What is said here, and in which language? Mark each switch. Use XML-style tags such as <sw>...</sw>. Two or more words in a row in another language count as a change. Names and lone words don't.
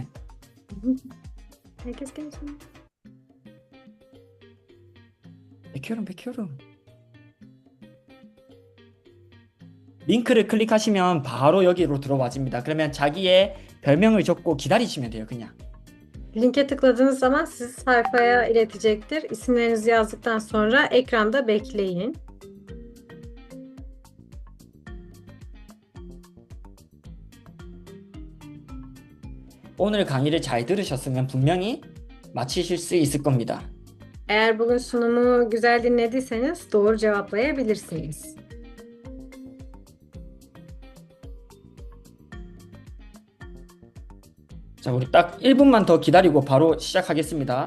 <tr>Herkes gelsin. bekliyorum, bekliyorum.</tr> <ko>링크를 클릭하시면 바로 여기로 들어와집니다. 그러면 자기의 별명을 적고 기다리시면 돼요, 그냥.</ko> <tr>Linke tıkladığınız zaman sizi sayfaya iletecektir. İsimlerinizi yazdıktan sonra ekranda bekleyin.</tr> <ko>오늘 강의를 잘 들으셨으면 분명히 맞히실 수 있을 겁니다.</ko> <tr>Eğer bugün sunumu güzel dinlediyseniz doğru cevaplayabilirsiniz.</tr> <ko>자, 우리 딱 1분만 더 기다리고 바로 시작하겠습니다.</ko>